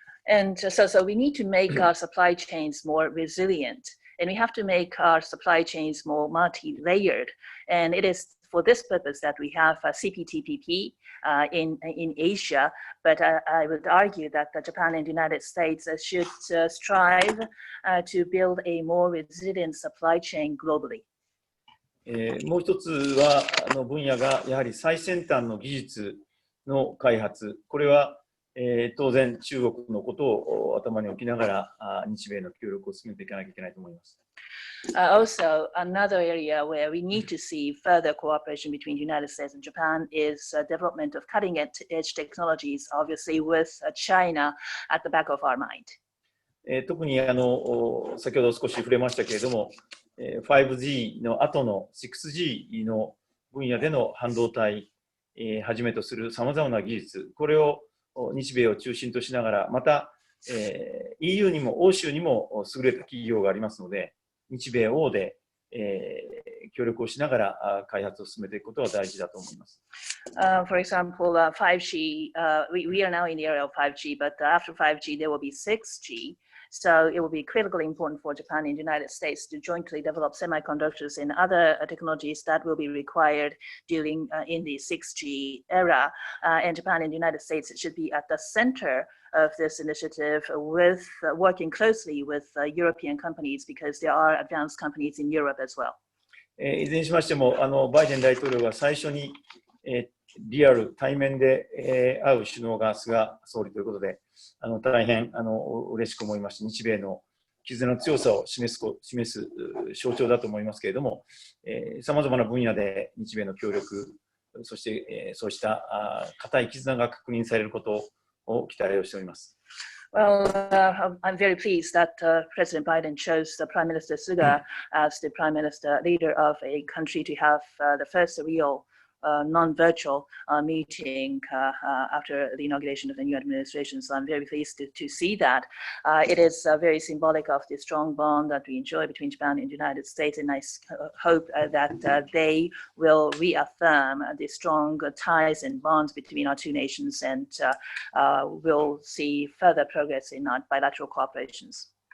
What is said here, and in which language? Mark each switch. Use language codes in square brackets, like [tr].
[en] And so we need to make our supply chains more resilient, and we have to make our supply chains more multi-layered, and it is for this purpose that we have CPTPP in Asia, but I would argue that Japan and the United States should strive to build a more resilient supply chain globally. [ja] もう一つは分野がやはり最先端の技術の開発、これは当然中国のことを頭に置きながら日米の協力を進めていかなきゃいけないと思います。 [en] Also, another area where we need to see further cooperation between the United States and Japan is development of cutting-edge technologies, obviously with China at the back of our mind. [ja] 特に先ほど少し触れましたけれども、5G の後の 6G の分野での半導体はじめとするさまざまな技術、これを日米を中心としながら、また、EU にも欧州にも優れた企業がありますので、日米欧で、協力をしながら開発を進めていくことが大事だと思います。 [en] For example, 5G, we are now in the area of 5G, but after 5G there will be 6G. So it will be critically important for Japan and the United States to jointly develop semiconductors and other technologies that will be required during in the 6G era. And Japan and the United States should be at the center of this initiative with working closely with European companies because there are advanced companies in Europe as well. [ja] いずれにしましてもバイデン大統領が最初にリアル対面で会う首脳が菅総理ということで大変嬉しく思いまして、日米の絆の強さを示す象徴だと思いますけれども、さまざまな分野で日米の協力、そしてそうした固い絆が確認されることを期待をしております。 [en] Well, I'm very pleased that President Biden chose Prime Minister Suga as the Prime Minister leader of a country to have the first real non-virtual meeting after the inauguration of the new administration. So I'm very pleased to see that. It is very symbolic of the strong bond that we enjoy between Japan and the United States, and I hope that they will reaffirm the strong ties and bonds between our two nations, and will see further progress in our bilateral cooperations.